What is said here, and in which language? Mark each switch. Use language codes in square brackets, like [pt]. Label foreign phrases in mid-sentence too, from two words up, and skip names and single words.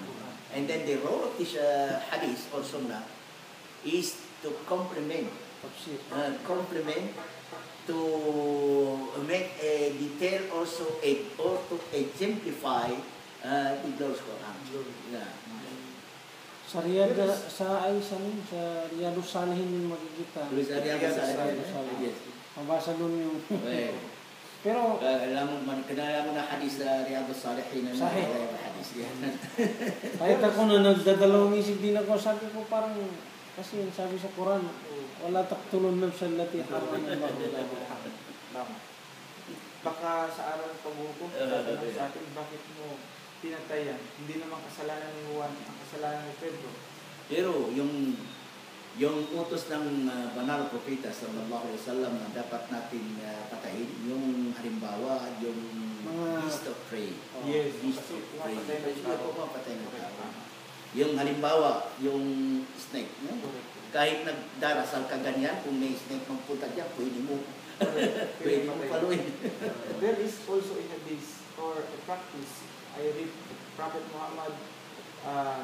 [en] And then the role of this hadith or sunnah is to complement, to make a detail also or to exemplify the Lord's Quran. Yeah. [tl] Sa Riyadh, sa Riyadhus Salihin yung makikita. Riyadhus Salihin. Yes. Mabasa doon yung... Well, Pero, alam mo na hadis sa Riyadhus Salihin na Sahih. hadis. kahit ako na nagdadalawang isip din ako, sabi ko parang, kasi sabi sa Quran, [ar] wala taqtulun nafsan lati haramallahu illa [tl] Tama. Baka sa araw ng paghukom, tatanong sa atin, bakit mo pinatayan? Hindi naman kasalanan ni Juan, ang kasalanan ni Pedro. Pero yung utos ng banal na propeta [ar] sallallahu alaihi wasallam [tl] na dapat natin patayin, yung halimbawa, yung [en] beast of prey. [tl] Yes, Beast kasi of prey. pumapatay ng Hindi tao. po mapatay ng tao. Yung halimbawa, yung snake. No? Kahit nagdarasal ka ganyan, kung may snake magpunta dyan, pwede mo paluin. [en] There is also in hadith or a practice, I read Prophet Muhammad